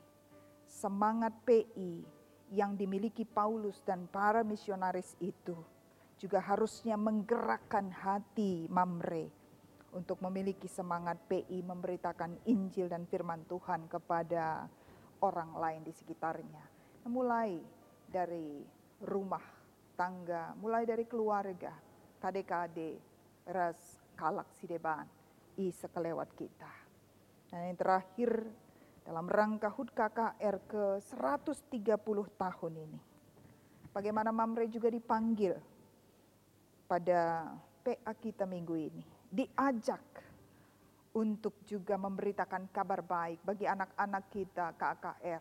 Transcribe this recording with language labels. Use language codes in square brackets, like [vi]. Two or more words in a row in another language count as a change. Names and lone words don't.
[id] Semangat PI yang dimiliki Paulus dan para misionaris itu juga harusnya menggerakkan hati Mamre untuk memiliki semangat PI memberitakan Injil dan firman Tuhan kepada orang lain di sekitarnya. Mulai dari rumah tangga, mulai dari keluarga, KD-KD, [btx] ras kalak sideban, i sekelewat kita. Dan yang terakhir dalam rangka HUT KKR ke 130 tahun ini. Bagaimana Mamre juga dipanggil pada PA kita minggu ini. Diajak untuk juga memberitakan kabar baik bagi anak-anak kita KKR.